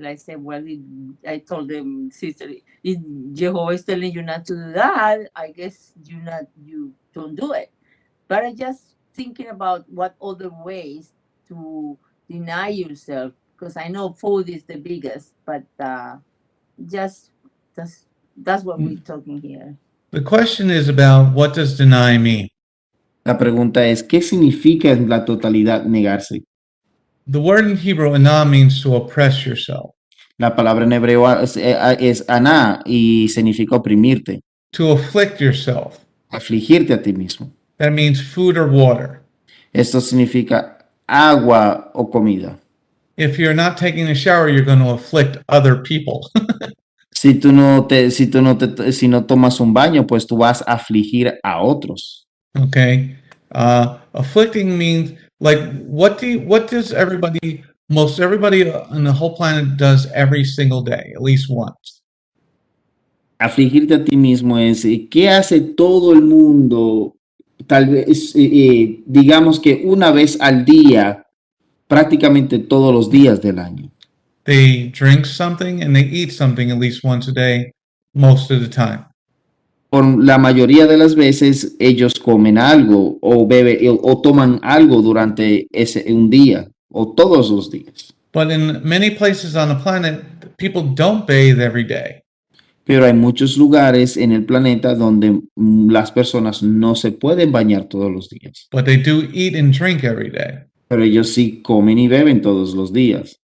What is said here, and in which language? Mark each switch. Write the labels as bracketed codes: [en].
[en] And I said, well, I told them, sister, if Jehovah is telling you not to do that, I guess you don't do it. But I just thinking about what other ways to deny yourself, because I know food is the biggest, but just that's what we're talking here. The question is about what does deny mean? [es] La pregunta es, ¿qué significa en la totalidad negarse? [en] The word in Hebrew, anah, means to oppress yourself, [es] La palabra en hebreo es aná y significa oprimirte, [en] to afflict yourself. [es] afligirte a ti mismo. [en] That means food or water. [es] Esto significa agua o comida. [en] If you're not taking a shower, you're going to afflict other people. [es] Si no tomas un baño, pues tú vas a afligir a otros. [en] Okay. Afflicting means like what does most everybody on the whole planet does every single day, at least once. [es] Afligirte a ti mismo es ¿qué hace todo el mundo? Tal vez, digamos que una vez al día, prácticamente todos los días del año. [en] They drink something and they eat something at least once a day, most of the time. [es] Por la mayoría de las veces ellos comen algo o toman algo durante un día o todos los días. [en] But in many places on the planet, people don't bathe every day. [es] Pero hay muchos lugares en el planeta donde las personas no se pueden bañar todos los días. [en] But they do eat and drink every day. [es] Pero ellos sí comen y beben todos los días.